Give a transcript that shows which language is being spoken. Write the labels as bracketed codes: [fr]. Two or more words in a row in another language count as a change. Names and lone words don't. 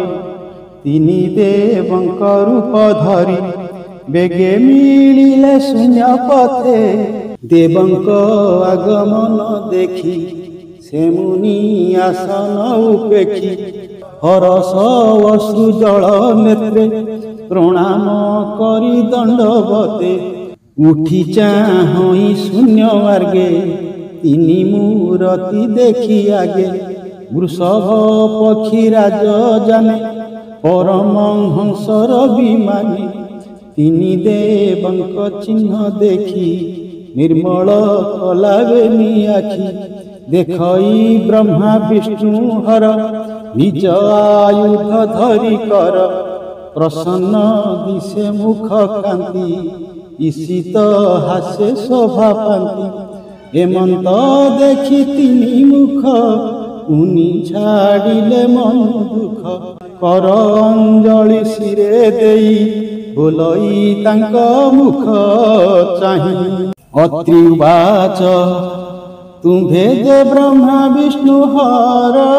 [or] ତିନି ଦେବଙ୍କ ରୂପ ଧରି, ବେଗେ ମିଳିଲେ ଶୂନ୍ୟ ପଥେ। ଦେବଙ୍କ ଆଗମନ ଦେଖି, ସେ ମୁନି ଆସନ ଉପେକ୍ଷି। ହରଷ ଅଶ୍ରୁ ଜଳ ନେତ୍ରେ, ପ୍ରଣାମ କରି ଦଣ୍ଡବତେ। ଉଠି ଚାହଇ ଶୂନ୍ୟ ମାର୍ଗେ ତିନି ମୂରତି ଦେଖି ଆଗେ ବୃଷଭ ପକ୍ଷୀ ରାଜ ଜାଣେ পরমহଂସର ବିମାନେ ତିନି ଦେବଙ୍କ ଚିହ୍ନ ଦେଖି ନିର୍ମଳ କଲାବେନି ଆଖି ଦେଖଇ ବ୍ରହ୍ମା ବିଷ୍ଣୁ ହର ନିଜ ଆୟୁଧ ଧରି କର ପ୍ରସନ୍ନ ଦିଶେ ମୁଖ କାନ୍ତି ଈଶିତ ହାସେ ଶୋଭା ପାନ୍ତି ଏମନ୍ତ ଦେଖି ତିନି ମୁଖ ପୁନି ଛାଡ଼ିଲେ ମନ ଦୁଃଖ କର ଅଞ୍ଜଳି ଶିରେ ଦେଇ ବୋଲଇ ତାଙ୍କ ମୁଖ ଚାହିଁ ଅତ୍ରି ଉବାଚ ତୁମ୍ଭେ ଯେ ବ୍ରହ୍ମା ବିଷ୍ଣୁ ହର